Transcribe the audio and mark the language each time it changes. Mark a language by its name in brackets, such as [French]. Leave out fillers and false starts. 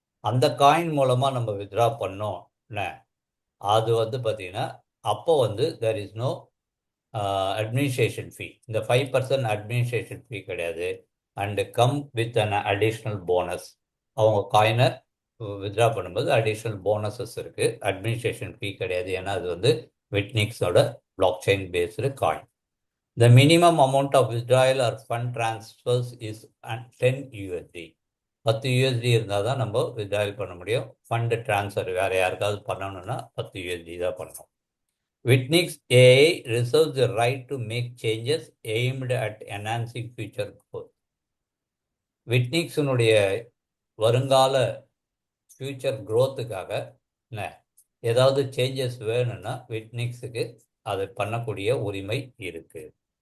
[Tamil] அந்த காயின் மூலமாக நம்ம வித்ட்ரா பண்ணோம்னா அது வந்து பார்த்தீங்கன்னா அப்போ வந்து [English] There is no administration fee. [Tamil] இந்த 5% அட்மினிஸ்ட்ரேஷன் ஃபீ கிடையாது. [English] And come with an additional bonus. [Tamil] அவங்க காயினை வித்ட்ரா பண்ணும்போது அடிஷ்னல் போனஸஸ் இருக்குது. அட்மினிஸ்ட்ரேஷன் ஃபீ கிடையாது, ஏன்னா அது வந்து விட்னிக்ஸோட block chain based coin. [English] The minimum amount of withdrawal or fund transfers is 10 USD. [Tamil] 10 USD இருந்தால் தான் நம்ம withdrawal பண்ண முடியும். ஃபண்டு ட்ரான்ஸ்ஃபர் வேறு யாருக்காவது பண்ணணும்னா 10 USD தான் பண்ணணும். [English] Witnix AI reserves the right to make changes aimed at enhancing future growth. [Tamil] விட்னிக்ஸினுடைய வருங்கால ஃபியூச்சர் க்ரோத்துக்காக ஏதாவது சேஞ்சஸ் வேணும்னா விட்னிக்ஸுக்கு அதை பண்ணக்கூடிய உரிமை இருக்குது.